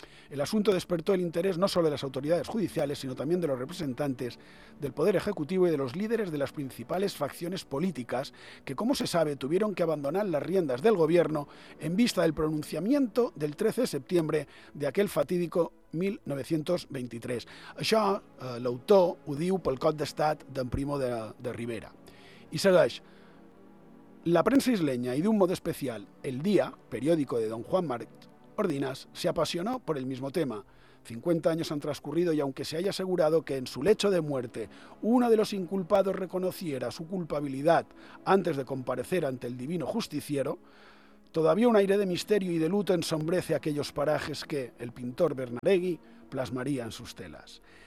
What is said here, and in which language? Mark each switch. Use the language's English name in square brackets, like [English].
[Spanish] El asunto despertó el interés no solo de las autoridades judiciales, sino también de los representantes del Poder Ejecutivo y de los líderes de las principales facciones políticas que, como se sabe, tuvieron que abandonar las riendas del gobierno en vista del pronunciamiento del 13 de septiembre de aquel fatídico 1923. [Catalan] Això l'autor ho diu pel cop d'estat d'en Primo de Rivera. I segueix. [Spanish] La prensa isleña y de un modo especial El Día, periódico de don Juan Marc Ordinas, se apasionó por el mismo tema. 50 años han transcurrido y aunque se haya asegurado que en su lecho de muerte uno de los inculpados reconociera su culpabilidad antes de comparecer ante el divino justiciero, todavía un aire de misterio y de luto ensombrece aquellos parajes que el pintor Bernardeschi plasmaría en sus telas.